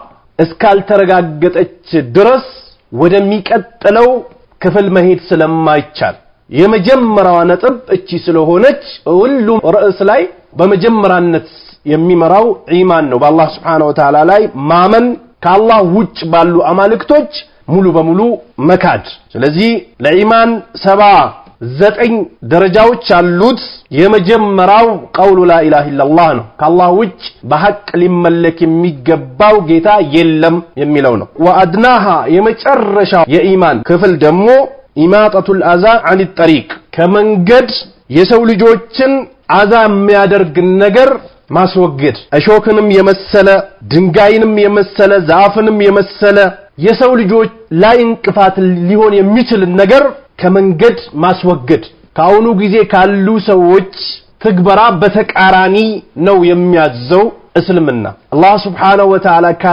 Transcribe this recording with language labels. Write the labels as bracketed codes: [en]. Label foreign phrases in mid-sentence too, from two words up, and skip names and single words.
[am] እስካልተረጋገጠች ድረስ ወደሚቀጥለው ክፍል መሄድ ስለማይቻል የመጀመሪያው ነጥብ እቺ ስለሆነች ሁሉም ርዕስ ላይ በመጀመሪያነት የሚመራው ኢማን ነው በአላህ [ar] سبحانه وتعالى [am] ላይ ማመን ከአላህ ውጭ ባሉ አማልክቶች ሙሉ በሙሉ መካድ ስለዚህ ለኢማን 79 ደረጃዎች አሉት የመጀመሪያው [ar] قول لا اله الا الله [am] ነው ከአላህ ውጭ በሐቅ ሊመለክ የሚገባው ጌታ የለም የሚለው ነው وادناها የመጨረሻው የኢማን ክፍል ደግሞ [ar] إماطة الأذى عن [am] الطريق ከመንገድ የሰው ልጆችን አዛ የሚያደርግ ነገር ማስወገድ እሾክንም የመሰለ ድንጋይንም የመሰለ ዛፍንም የመሰለ የሰው ልጆች ላይ እንቅፋት ሊሆን የሚችል ነገር ከመንገድ ማስወገድ ካሁኑ ጊዜ ካሉ ሰዎች ትግበራ በተቃራኒ ነው የሚያዘው እስልምና አላህ [ar] سبحانه وتعالى